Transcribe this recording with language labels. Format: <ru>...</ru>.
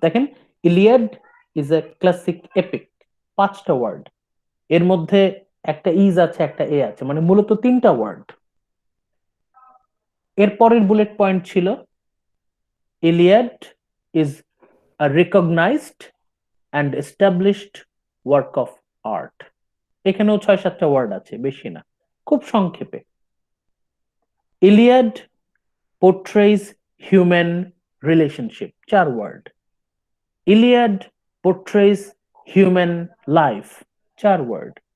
<bn>দেখেন,</bn> <en>Iliad is a classic epic,</en> <bn>5টা word, এর মধ্যে একটা ইজ আছে, একটা এ আছে, মানে মূলত 3টা ওয়ার্ড। এর পরের বুলেট পয়েন্ট ছিল</bn> <en>Iliad is a recognised and established work of art.</en> <bn>এখানেও 6-7টা ওয়ার্ড আছে, বেশি না, খুব সংক্ষেপে।</bn> <en>Iliad portrays human relationship, 4 word. Iliad portrays human life, 4 word.</en>